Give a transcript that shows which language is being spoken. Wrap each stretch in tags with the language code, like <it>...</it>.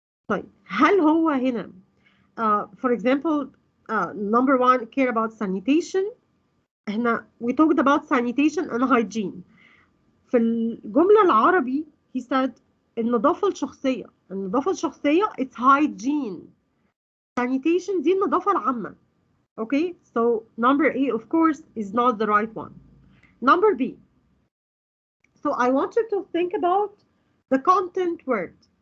<ar>طيب هل هو هنا</ar> <en>for example number 1 care about sanitation. احنا we talked about sanitation and hygiene.</en> <ar>في الجملة العربي</ar> <en>he said</en> <ar>النظافة الشخصية</ar> <en>it's hygiene.</en> <ar>Sanitation دي النظافة العامة.</ar> <en>Okay, so number A of course is not the right one. Number B. So I want you to think about the content word.</en>